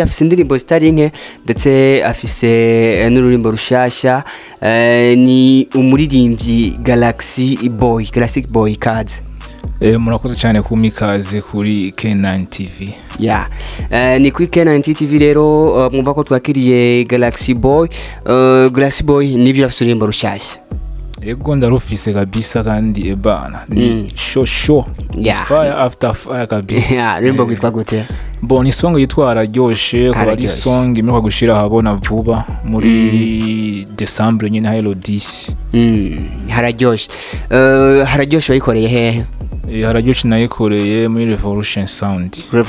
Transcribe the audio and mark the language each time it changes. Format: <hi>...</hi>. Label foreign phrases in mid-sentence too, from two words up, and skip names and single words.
<rn>Afise indirimbo zitari nke ndetse afise n'ururimbo rushasha, ni umuririmbyi Galaxy Boy kaze. Murakoze cyane kumikaze kuri K9 TV. Ni kuri K9 TV rero mwumva ko twakiriye Galaxy Boy. Galaxy Boy nivyo afite ururimbo rushasha. Ego ndarufise kabisa kandi ebana ni</rn> <en>show fire after fire</en> <rn>kabisa. Ururimbo gwitwa gute? Ni song yitwa Hararyoshe, ko ari song imwe gushira habona vuba muri December nyine Hello 10. Hararyoshe wayikoreye hehe? Hararyoshe nayikoreye muri Revolution Sound.</rn>